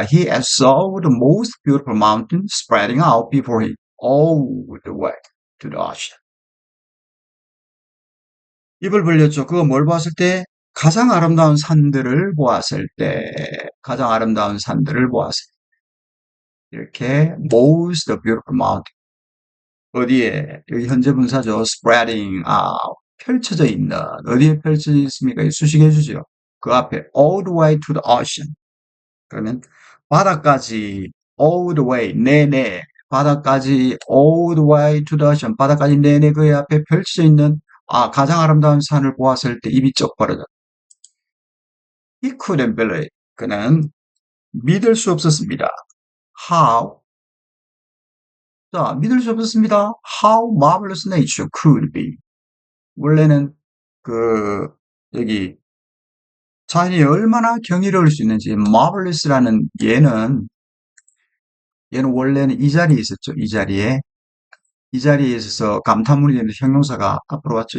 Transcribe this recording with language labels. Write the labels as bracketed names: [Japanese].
[English] He saw the most beautiful mountain spreading out before him all the way to the ocean. [Korean] 입을 벌렸죠. 그거 뭘 보았을 때? 가장 아름다운 산들을 보았을 때, 가장 아름다운 산들을 보았을 때, 이렇게 most beautiful mountain. 어디에? 여기 현재 분사죠. spreading out. 펼쳐져 있는. 어디에 펼쳐져 있습니까? 수식해 주죠. 그 앞에 all the way to the ocean. 그러면 바다까지 all the way 내내 바다까지 all the way to the ocean 바다까지 내내 그 앞에 펼쳐져 있는 가장 아름다운 산을 보았을 때 입이 쩍 벌어져. [English] He couldn't believe. [Korean] 그는 믿을 수 없었습니다. How? 자, 믿을 수 없었습니다. [English] How marvelous nature could be. [Korean] 원래는 그 여기 자연이 얼마나 경이로울 수 있는지 marvelous라는 얘는 원래는 이 자리에 있었죠. 이 자리에 있어서 감탄문이 되는 형용사가 앞으로 왔죠.